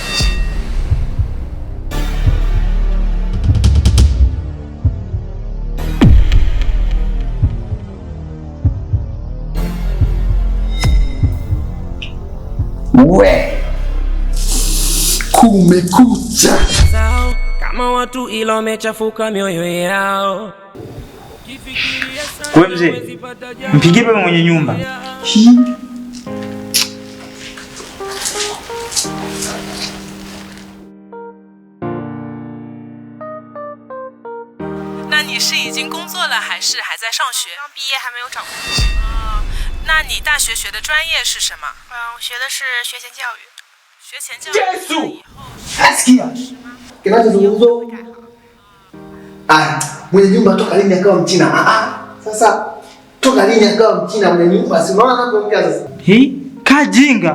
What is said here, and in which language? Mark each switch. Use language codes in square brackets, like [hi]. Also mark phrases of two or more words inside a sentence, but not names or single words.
[sw] We kumekucha. Kama watu ila wamechafuka mioyo yao. Wewe mzee, mpigie baba mwenye nyumba. [zh] 那你是已经工作了还是还在上学？刚毕业还没有找工作。那你大学学的专业是什么？我学的是学前教育。学前教育以后。 [sw] Asikia kinachozungumzwa. Mwenye nyumba toka lini akawa Mchina? Sasa toka lini akawa Mchina mwenye nyumba? Si unaona anapoongea sasa? Kajinga.